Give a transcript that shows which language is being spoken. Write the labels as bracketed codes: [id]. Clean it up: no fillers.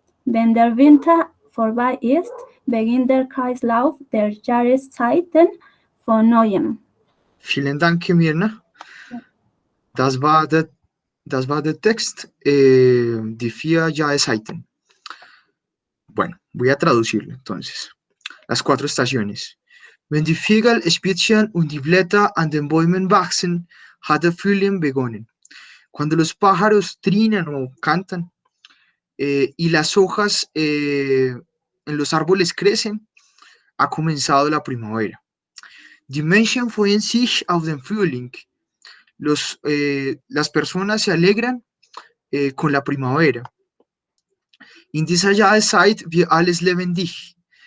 [de] Wenn der Winter vorbei ist, beginnt der Kreislauf der Jahreszeiten von neuem. Vielen Dank, Mirna. Das war der Text, die 4 Jahreszeiten. [es] Bueno, voy a traducirlo entonces. Las 4 estaciones. [de] Wenn die Vögel spitzen und die Blätter an den Bäumen wachsen, hat der Frühling begonnen. [es] Cuando los pájaros trinan o cantan y las hojas en los árboles crecen, ha comenzado la primavera. [de] Die Menschen freuen sich auf den Frühling. [es] Las personas se alegran con la primavera. [de] In dieser Jahreszeit wird alles lebendig.